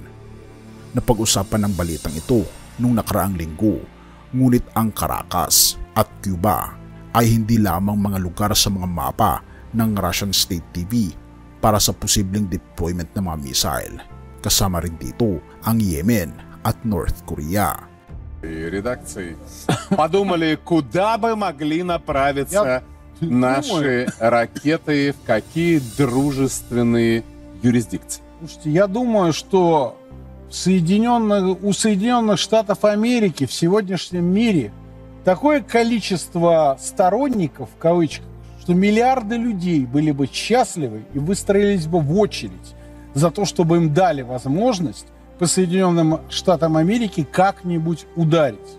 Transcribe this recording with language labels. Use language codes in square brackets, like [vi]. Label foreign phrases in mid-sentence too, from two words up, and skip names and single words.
[tl] Napag-usapan ng balitang ito nung nakaraang linggo, ngunit ang Caracas at Cuba ay hindi lamang mga lugar sa mga mapa ng Russian State TV para sa posibleng deployment ng mga missile. Kasama rin dito ang Yemen at North Korea. [ru] Редакции подумали, куда бы могли направиться наши ракеты, в какие дружественные юрисдикции. Слушайте, я думаю, что у Соединенных Штатов Америки в сегодняшнем мире такое количество сторонников, в кавычках, что миллиарды людей были бы счастливы и выстроились бы в очередь за то, чтобы им дали возможность по Соединенным Штатам Америки как-нибудь ударить.